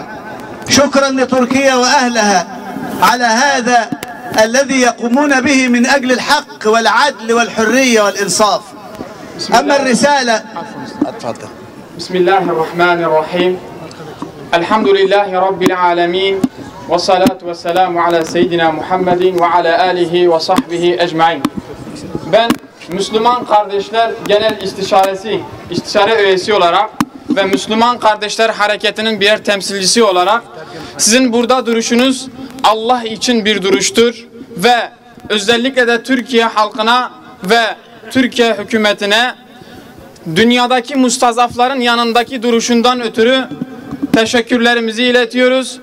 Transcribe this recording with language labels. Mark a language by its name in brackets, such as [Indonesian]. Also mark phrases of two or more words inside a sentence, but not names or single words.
[Arabic] شكرا لتركيا وأهلها على هذا الذي يقومون به من أجل الحق والعدل والحرية والإنصاف. أما الرسالة اتفضل. بسم الله الرحمن الرحيم. الحمد لله رب العالمين والصلاة والسلام على سيدنا محمد وعلى آله وصحبه أجمعين. [Turkish] Ben Müslüman Kardeşler Genel İstişare Üyesi olarak ve Müslüman Kardeşler Hareketi'nin birer temsilcisi olarak sizin burada duruşunuz Allah için bir duruştur ve özellikle de Türkiye halkına ve Türkiye hükümetine dünyadaki mustazafların yanındaki duruşundan ötürü teşekkürlerimizi iletiyoruz.